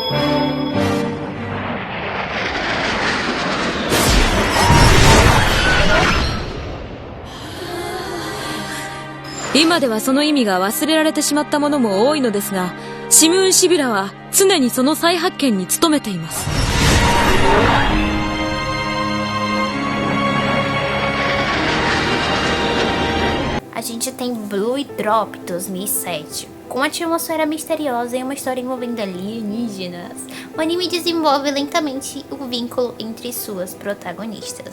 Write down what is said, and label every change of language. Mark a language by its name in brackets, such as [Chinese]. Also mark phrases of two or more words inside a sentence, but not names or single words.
[Portuguese] Nossa, [Japanese] 今ではその意味が忘れられてしまったものも多いのですが、シムーンシビラは常にその再発見に努めています。 [Portuguese] A gente tem Blue Drop 2007, com atmosfera misteriosa e uma história envolvendo alienígenas. O anime desenvolve lentamente o vínculo entre suas protagonistas.